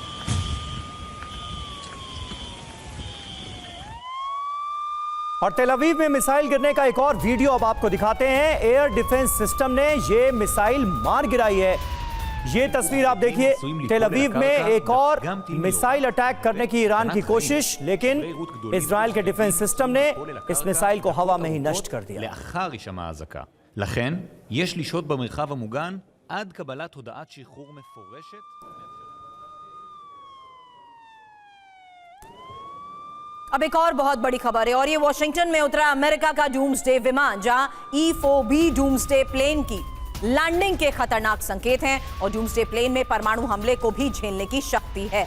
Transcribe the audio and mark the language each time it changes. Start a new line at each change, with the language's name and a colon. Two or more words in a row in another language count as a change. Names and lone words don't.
Hindi: और तेल अवीव में मिसाइल गिरने का एक और वीडियो अब आपको दिखाते हैं।
English: air defense system
Hindi: ने ये मिसाइल मार गिराई है। ये तस्वीर आप देखिए, तेल अवीव में एक और
English: missile attack
Hindi: करने की ईरान की कोशिश, लेकिन इजराइल के
English: defense system
Hindi: ने इस मिसाइल को हवा में ही नष्ट कर दिया।
Hebrew: לאחר הישמע האזעקה. לכן, יש לשהות במרחב המוגן עד קבלת הודעת שחרור מפורשת.
Hindi: अब एक और बहुत बड़ी खबर है, और ये वॉशिंगटन में उतरा अमेरिका का डूम्सडे विमान, जहां E-4B
English: doomsday plane
Hindi: की लैंडिंग के खतरनाक संकेत हैं, और
English: doomsday plane
Hindi: में परमाणु हमले को भी झेलने की शक्ति है।